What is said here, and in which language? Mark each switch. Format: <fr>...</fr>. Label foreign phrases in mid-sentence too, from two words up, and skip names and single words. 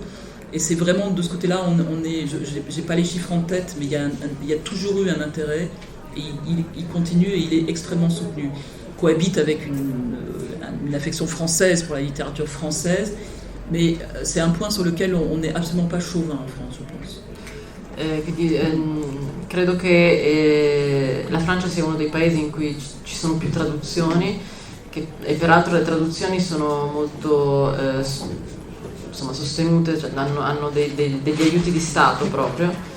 <fr>Et c'est vraiment de ce côté-là, j'ai pas les chiffres en tête, mais il y a toujours eu un intérêt, et il continue, et il est extrêmement soutenu. Il cohabite avec une affection française pour la littérature française, mais c'est un point sur lequel on n'est absolument pas chauvin en France, je pense.</fr> <it>Quindi credo che la Francia sia uno dei paesi in cui ci sono più traduzioni, e peraltro le traduzioni sono molto sostenute, cioè hanno degli aiuti di Stato proprio.</it>